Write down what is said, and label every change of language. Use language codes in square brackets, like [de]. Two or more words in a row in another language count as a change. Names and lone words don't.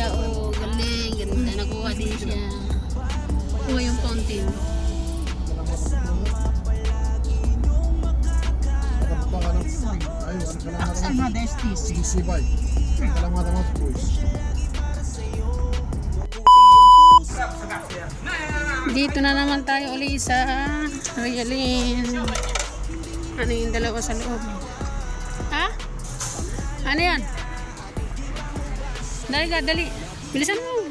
[tl] Galing, ganda, nakuha din siya. Kuha yung fountain. [ar] أحسن هذا STC. كلام هذا ما كويس. [tl] Dito na naman tayo ulit sa Realin. Ano yung dalawa sa loob? Ano yan? Dali ka, dali. Bilisan mo.